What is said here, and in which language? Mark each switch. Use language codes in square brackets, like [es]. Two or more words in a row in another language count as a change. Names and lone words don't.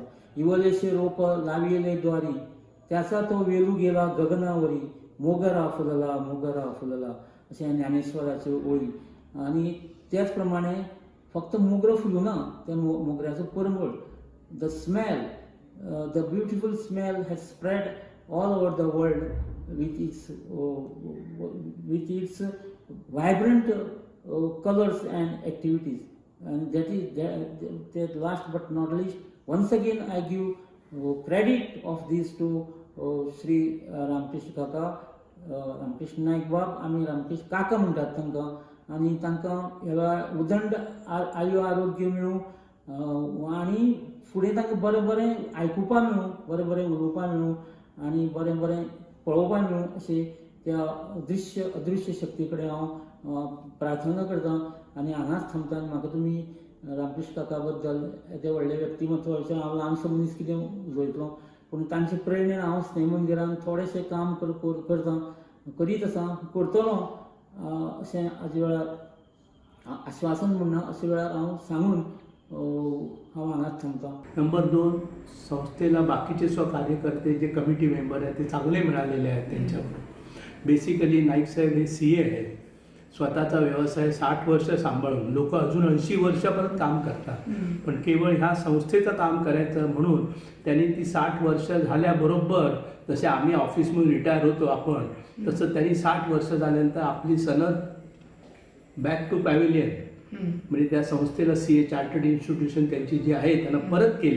[mr] इवलेशे रोप लावियले द्वारी त्याचा तो वेलू गेला गगनावरी मोगरा फुलला [kok] अशें ज्ञानेश्वराच्यो ओळी. आनी त्याच प्रमाणे फक्त मोगरो फुलूना त्या मोगऱ्याचो परमळ [en] the smell the beautiful smell has spread all over the world with its vibrant colors and activities. and that is that last but not least, once again I give credit of these to Shri Ramkrishna Kaka, [kok] रामकृष्ण नायक बाब, आमी रामकृष्ण काका म्हणटात तांकां, आनी तांकां ह्या उदंड आयु आरोग्य मेळूं आनी फुडें तांकां बरें बरें आयकुपा मेळूं, बरें बरें उलोवपा मेळूं आनी बरें बरें पळोवपा मेळूं अशें त्या अदृश्य शक्ती कडेन हांव प्रार्थना करतां आनी हांगाच थांबता. आनी म्हाका तुमी रामकृष्ण काका बद्दल ते व्हडले व्यक्तिमत्व अशें हांव ल्हानसो मनीस कितें उलयतलो, पूण तांचे प्रेरणेन हांव स्नेह मंदिरान थोडेशें काम करतां, करीत आसां, करतलों अशें हाजे वेळार आश्वासन म्हणना अशे वेळार हांव सांगून हांव हांगाच थांबतां. [mr] नंबर 2, संस्थेला बाकीचे कार्यकर्ते जे कमिटी मेंबर आहेत ते चांगले मिळालेले आहेत त्यांच्याकडून. बेसिकली नाईक साहेब हे CA आहेत, स्वतःचा व्यवसाय 60 वर्ष सांभाळून लोक अजून 80 वर्षापर्यंत काम करतात, पण केवळ ह्या संस्थेचं काम करायचं म्हणून त्यांनी ती 60 वर्ष झाल्याबरोबर, जसे आम्ही ऑफिसमधून रिटायर होतो आपण, तसं त्यांनी 60 वर्ष झाल्यानंतर आपली सनद [en] back to pavilion [mr] म्हणजे त्या संस्थेला CA [en] chartered institution [mr] त्यांची जी आहे त्यांना परत केली.